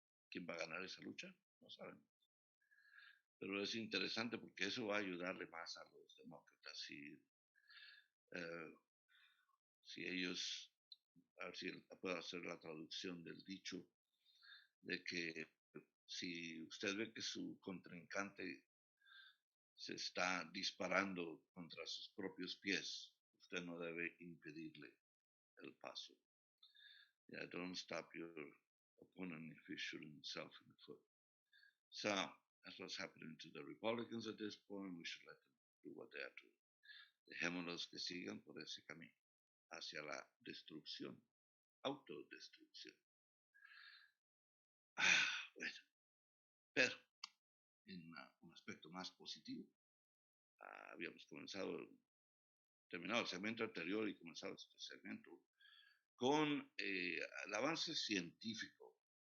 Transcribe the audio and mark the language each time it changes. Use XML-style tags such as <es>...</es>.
<es>¿Quién va a ganar esa lucha? No sabemos. Pero es interesante porque eso va a ayudarle más a los demócratas si ellos, a ver si puedo hacer la traducción del dicho de que si usted ve que su contrincante se está disparando contra sus propios pies, usted no debe impedirle el paso.</es> <en>Yeah, don't stop your opponent if he's shooting himself in the foot. So that's what's happening to the Republicans at this point. We should let them do what they are doing.</en> <es>Dejémoslos que sigan por ese camino hacia la destrucción, autodestrucción. Bueno, pero en un aspecto más positivo, habíamos terminado el segmento anterior y comenzado este segmento con el avance científico.</es>